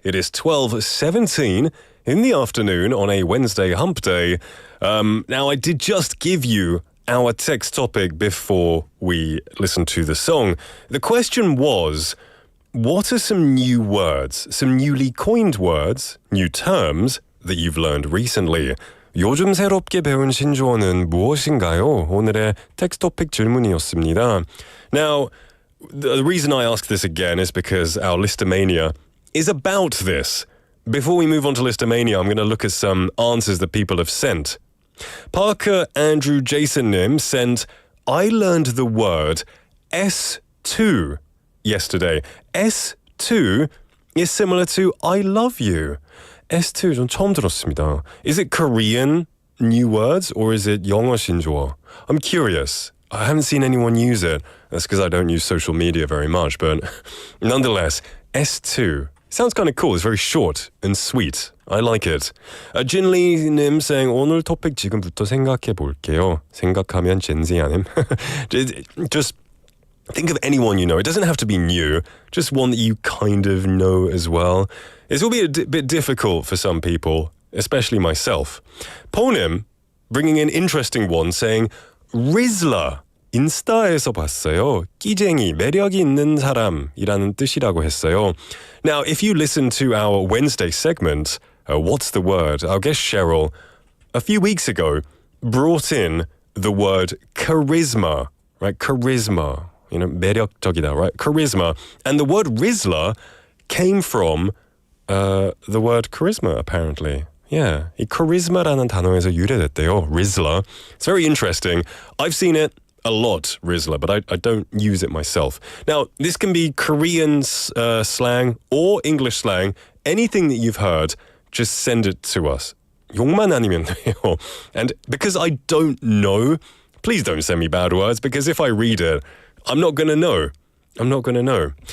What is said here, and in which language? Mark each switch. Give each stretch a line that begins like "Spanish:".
English: It is 12:17 in the afternoon on a Wednesday hump day. Now, I did just give you our text topic before we listened to the song. The question was, what are some new words, some newly coined words, new terms that you've learned recently?
Korean: 요즘 새롭게 배운 신조어는 무엇인가요? 오늘의 텍스트 토픽 질문이었습니다.
English: Now, the reason I ask this again is because our Listomania is about this. Before we move on to Listomania, I'm going to look at some answers that people have sent. Parker Andrew Jason-님 sent, I learned the word S2 yesterday. S2 is similar to I love you.
Korean: S2 전 처음 들었습니다.
English: Is it Korean new words or is it
Korean: 영어 신조어?
English: I'm curious. I haven't seen anyone use it. That's because I don't use social media very much, but nonetheless, S2 sounds kind of cool. It's very short and sweet. I like it.
Korean: 진리님
English: saying
Korean: 오늘 토픽 지금부터 생각해 볼게요. 생각하면 젠지하님.
English: Just think of anyone you know. It doesn't have to be new. Just one that you kind of know as well. This will be a bit difficult for some people, especially myself. Ponim bringing in interesting one, saying Rizzler.
Korean: 인스타에서 봤어요. 끼쟁이, 매력이 있는 사람이라는 뜻이라고 했어요.
English: Now, if you listen to our Wednesday segment, What's the Word? Our guest Cheryl, a few weeks ago, brought in the word charisma, right? Charisma. You know,
Korean: 매력적이다,
English: right? Charisma. And the word Rizzler came from the word charisma, apparently. Yeah,
Korean: 이 charisma라는 단어에서 유래됐대요.
English: Rizzler. It's very interesting. I've seen it a lot, Rizzler, but I don't use it myself. Now, this can be Korean slang or English slang. Anything that you've heard, just send it to us.
Korean: 욕만 아니면 돼요.
English: And because I don't know, please don't send me bad words, because if I read it, I'm not going to know. I'm not going to know.